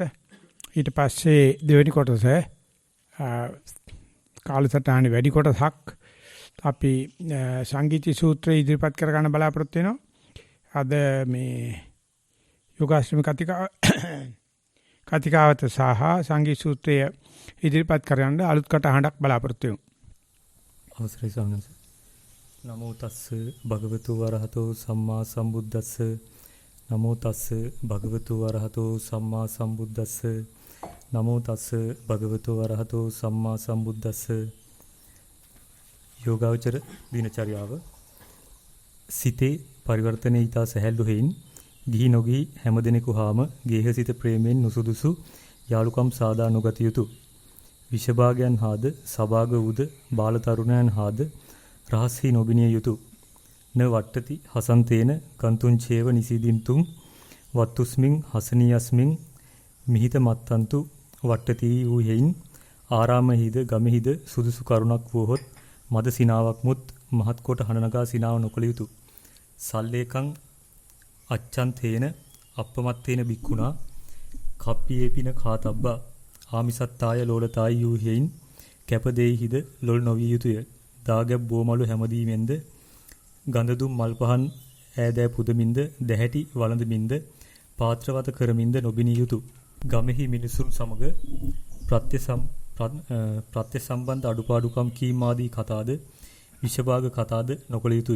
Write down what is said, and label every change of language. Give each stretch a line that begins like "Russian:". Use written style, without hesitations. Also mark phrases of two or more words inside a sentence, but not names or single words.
Sinhala: ඊට පස්සේ දෙවෙනි කොටස කාලසටහනේ වැඩි කොටසක් අපි සංගීති සූත්‍රය ඉදිරිපත් කර ගන්න බලාපොරොත්තු වෙනවා. අද මේ යෝගාශ්‍රම කතිකාවත සහ සංගීත සූත්‍රය ඉදිරිපත් කරන්න අලුත් කටහඬක් බලාපොරොත්තු වෙමු. අවසරයි ස්වාමීන් වහන්සේ.
Pali: නමෝ තස්ස භගවතු වරහතෝ සම්මා සම්බුද්දස්ස. නමෝ තස්ස භගවතු වරහතෝ සම්මා සම්බුද්දස්ස. නමෝ තස්ස භගවතු වරහතෝ සම්මා සම්බුද්දස්ස.
Sinhala: යෝගාවචර දිනචර්යාව සිතේ පරිවර්තනයේ ඊට සැහැල්ලු හේයින් ගිහි නොගිහි හැමදෙනෙකු හාම ගේහසිත ප්‍රේමයෙන් නුසුදුසු යාලුකම් සාදා නොගත යුතුය. විෂභාගයන් හාද සභාග වූද බාල තරුණයන් හාද රහස්හි නොබිනිය යුතුය.
Pali: න වට්ටති හසන්තේන කන්තුං චේව නිසීදින්තුං වත්තුස්මින් හසනියස්මින් මිහිත මත්තන්තු වට්ටති
Sinhala: වූ හේයින් ආරාමෙහිද ගමෙහිද සුදුසු කරුණක් වූහොත් මද සිනාවක් මුත් මහත් කොට හනනගා සිනාව නොකළ යුතුය.
Pali: සල්ලේකං අච්ඡන්තේන අප්පමත්තේන බික්කුණා කප්පියේපින කාතබ්බා ආමිසත්තාය ලෝලතායි
Sinhala: යූ හේයින් කැපදෙයිහිද ලොල් නොවිය යුතුය. දාගැබ් බෝමලු හැමදීමෙන්ද ගඳදුම් මල් පහන් ඈදෑ පුදමින්ද දැහැටි වළඳමින්ද පාත්‍රවත කරමින්ද නොබිනිය යුතුය. ගමෙහි මිනිසුන් සමග ප්‍රත්‍ය සම්බන්ධ අඩුපාඩුකම් කීම් ආදී කතාද විෂභාග කතාද නොකළ යුතුය.